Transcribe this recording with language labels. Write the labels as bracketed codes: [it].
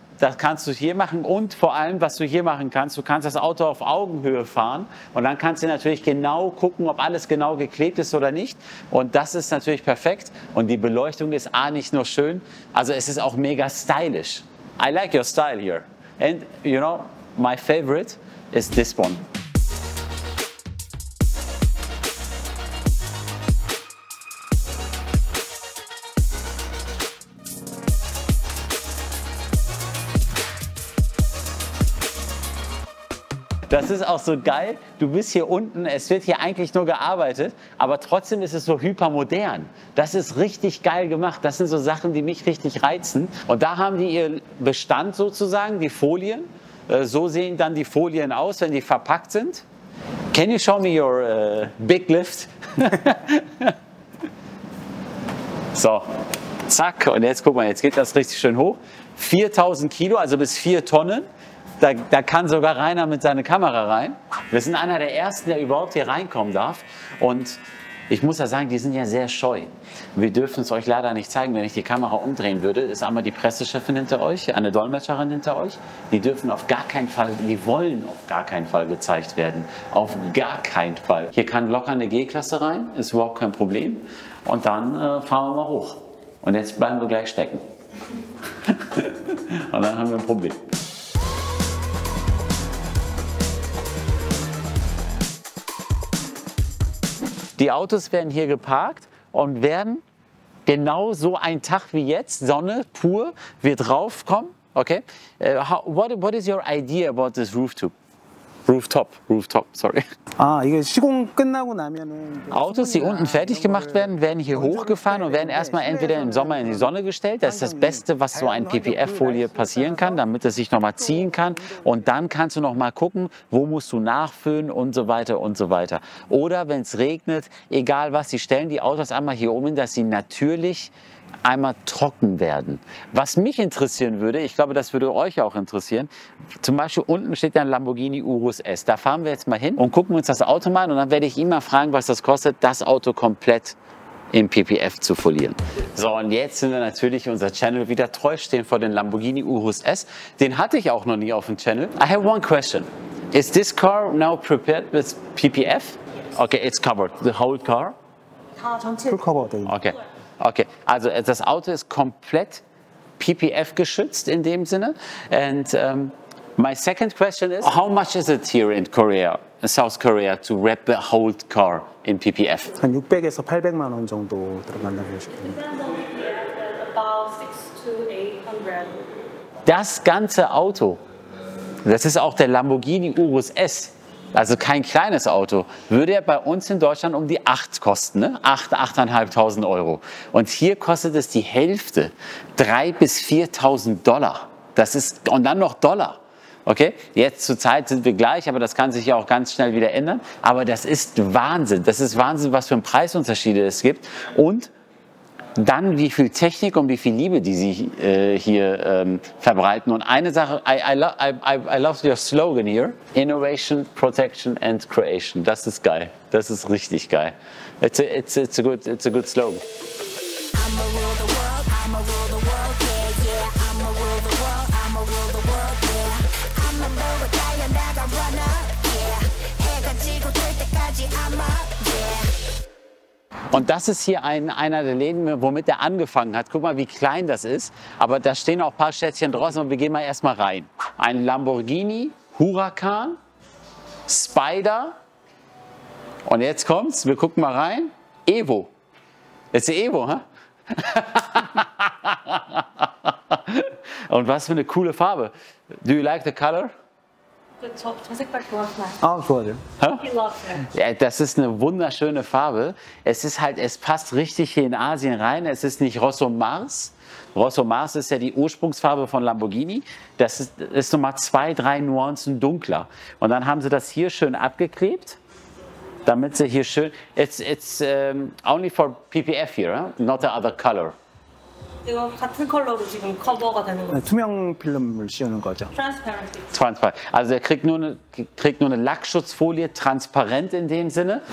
[de] Das kannst du hier machen und vor allem, was du hier machen kannst, du kannst das Auto auf Augenhöhe fahren und dann kannst du natürlich genau gucken, ob alles genau geklebt ist oder nicht. Und das ist natürlich perfekt und die Beleuchtung ist nicht nur schön, also es ist auch mega stylish. [en] I like your style here. And you know, my favorite is this one. [de] Das ist auch so geil. Du bist hier unten, es wird hier eigentlich nur gearbeitet, aber trotzdem ist es so hypermodern. Das ist richtig geil gemacht. Das sind so Sachen, die mich richtig reizen. Und da haben die ihr Bestand sozusagen, die Folien. So sehen dann die Folien aus, wenn die verpackt sind. [en] Can you show me your big lift? [de] So, zack. Und jetzt guck mal, jetzt geht das richtig schön hoch. 4000 Kilo, also bis 4 Tonnen. Da kann sogar Rainer mit seiner Kamera rein. Wir sind einer der Ersten, der überhaupt hier reinkommen darf. Und Ich muss ja sagen, die sind ja sehr scheu. Wir dürfen es euch leider nicht zeigen. Wenn ich die Kamera umdrehen würde, ist einmal die Pressechefin hinter euch, eine Dolmetscherin hinter euch. Die dürfen auf gar keinen Fall, die wollen auf gar keinen Fall gezeigt werden. Auf gar keinen Fall. Hier kann locker eine G-Klasse rein, ist überhaupt kein Problem. Und dann fahren wir mal hoch. Und jetzt bleiben wir gleich stecken. Und dann haben wir ein Problem. Die Autos werden hier geparkt und werden genau so ein Tag wie jetzt, Sonne pur, wird raufkommen. Okay? [en] What is your idea about this rooftop? Rooftop, sorry. [ko] 아, 이게 시공 끝나고 나면은 [de] Autos, die unten fertig gemacht werden, werden hier hochgefahren und werden erstmal entweder im Sommer in die Sonne gestellt. Das ist das Beste, was so ein PPF-Folie passieren kann, damit es sich nochmal ziehen kann. Und dann kannst du nochmal gucken, wo musst du nachfüllen und so weiter und so weiter. Oder wenn es regnet, egal was, sie stellen die Autos einmal hier oben hin, dass sie natürlich einmal trocken werden. Was mich interessieren würde, ich glaube, das würde euch auch interessieren, zum Beispiel unten steht ein Lamborghini Urus S. Da fahren wir jetzt mal hin und gucken uns das Auto mal an und dann werde ich ihn mal fragen, was das kostet, das Auto komplett im PPF zu folieren. So, und jetzt sind wir natürlich unser Channel wieder treu, stehen vor den Lamborghini Urus S. Den hatte ich auch noch nie auf dem Channel. [en] I have one question. Is this car now prepared with PPF? Okay, it's covered. The whole car? [ko] 풀 커버 돼. [en] Okay. [de] Okay, also das Auto ist komplett PPF geschützt in dem Sinne. [en] And my second question is, how much is it here in Korea, South Korea, to wrap the whole car in PPF? [ko] 한 600에서 800만 원 정도 들어간다고 보시면 돼요. [en] About 600 to 800. [de] Das ganze Auto, das ist auch der Lamborghini Urus S, also kein kleines Auto, würde ja bei uns in Deutschland um die 8 kosten, ne? 8.500 Euro. Und hier kostet es die Hälfte, 3.000 bis 4.000 Dollar. Das ist, und dann noch Dollar. Okay, jetzt zur Zeit sind wir gleich, aber das kann sich ja auch ganz schnell wieder ändern. Aber das ist Wahnsinn. Das ist Wahnsinn, was für Preisunterschiede es gibt. Und dann, wie viel Technik und wie viel Liebe die sie hier verbreiten. Und eine Sache, [en] I love your slogan here, Innovation, Protection and Creation. [de] Das ist geil. Das ist richtig geil. [en] It's a good slogan. I'ma rule the world, I'ma rule the world, yeah, yeah. I'ma rule the world, I'ma rule the world, yeah. I'ma blow a diamond like a runner, yeah. [ko] 해가 지고 뜰 때까지 [en] I'm up, yeah. [de] Und das ist hier einer der Läden, womit er angefangen hat. Guck mal, wie klein das ist. Aber da stehen auch ein paar Schätzchen draußen und wir gehen mal erstmal rein. Ein Lamborghini Huracan, Spider. Und jetzt kommt's, wir gucken mal rein. Evo. Jetzt die Evo, hä? Und was für eine coole Farbe. [en] Do you like the color? [ko] 저 색깔 좋아하시나요? 아, 좋아요. [en] He loves it. [de] Ja, das ist eine wunderschöne Farbe. Es ist halt, es passt richtig hier in Asien rein. Es ist nicht Rosso Mars. Rosso Mars ist ja die Ursprungsfarbe von Lamborghini. Das ist nochmal 2, 3 Nuancen dunkler. Und dann haben sie das hier schön abgeklebt, damit sie hier schön. [en] It's only for PPF here, huh? Not the other color. [ko] 이거 같은 컬러로 지금 커버가 되는 거죠. 투명 필름을 씌우는 거죠. [en] Transparency. Transparent. [de] Also er kriegt nur eine Lackschutzfolie, transparent in dem Sinne.